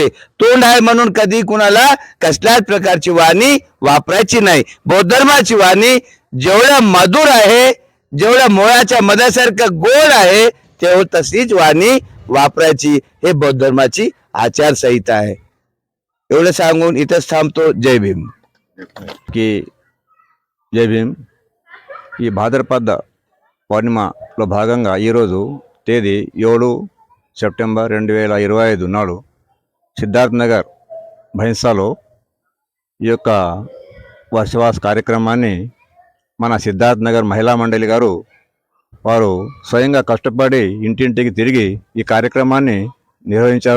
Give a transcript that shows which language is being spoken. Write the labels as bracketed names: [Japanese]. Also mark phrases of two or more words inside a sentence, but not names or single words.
[Marathi] तोंड आहे म्हणून कधी कुणाला कसल्याच प्रकारची वाणी वापरायची नाही। बौद्ध धर्माची वाणी जेवढं मधुर आहे, जेवढं मोळाच्या मधासारखं गोड आहे, तेवढं तशीच वाणी वापरायची, हे बौद्ध धर्माची आचारसंहिता आहे। एवढं सांगून इथंच थांबतो। जय भीम। [Telugu] జై భీమ్। ఈ భాద్రపద పౌర్ణిమలో భాగంగా ఈరోజు తేదీ 7 సెప్టెంబర్ 2025 నాడు సిద్ధార్థ్ నగర్ భైన్సాలో ఈ యొక్క వర్షవాస కార్యక్రమాన్ని మన సిద్ధార్థ్ నగర్ మహిళా మండలి గారు వారు స్వయంగా కష్టపడి ఇంటింటికి తిరిగి ఈ కార్యక్రమాన్ని నిర్వహించారు.